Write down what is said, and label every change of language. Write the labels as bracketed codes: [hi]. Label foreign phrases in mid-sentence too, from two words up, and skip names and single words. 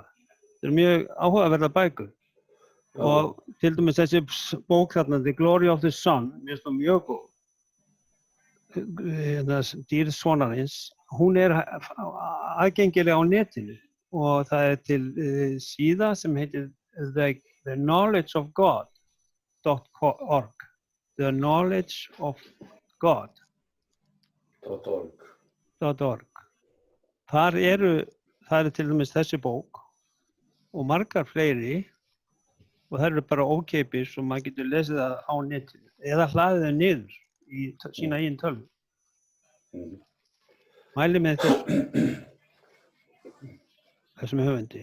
[is] Það mjög áhugaverðar bækur. Og til dæmis þessi bók þarna, The Glory of the Son, mér finnst það mjög góð. Dýrð sonarins, hún er aðgengileg á netinu og það er til síða sem heitir The Knowledge of God.org. The Knowledge of God.org. Það er til dæmis þessi bók og margar fleiri og það eru bara ókeypis og maður getur lesið það á netinu eða hlaðið það niður í sína eigin tölvu. Mæli með þessum höfundi.